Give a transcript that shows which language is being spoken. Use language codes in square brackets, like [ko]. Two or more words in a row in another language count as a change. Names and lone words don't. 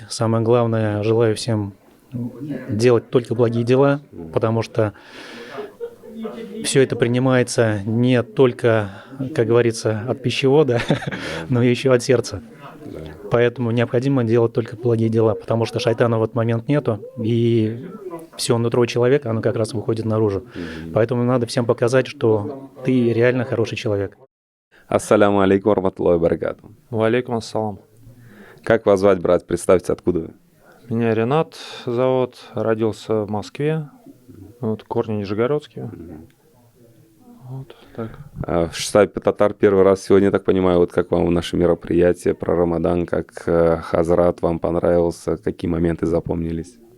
[ru] Самое главное, желаю всем делать только благие дела, потому что все это принимается не только, как говорится, от пищевода, но и еще от сердца. Поэтому необходимо делать только благие дела, потому что шайтана в этот момент нету, и все нутро человека, оно как раз выходит наружу. Поэтому надо всем показать, что ты реально хороший человек. [ar] السلام عليكم رحمة الله وبركاته. وعليكم السلام. [ru] Как вас звать, брат? Представьте, откуда вы? Меня Ренат зовут, родился в Москве, вот, корни нижегородские. Вот так. В штабе Татар первый раз сегодня, я так понимаю, вот как вам наше мероприятие про Рамадан, как Хазрат вам понравился, какие моменты запомнились?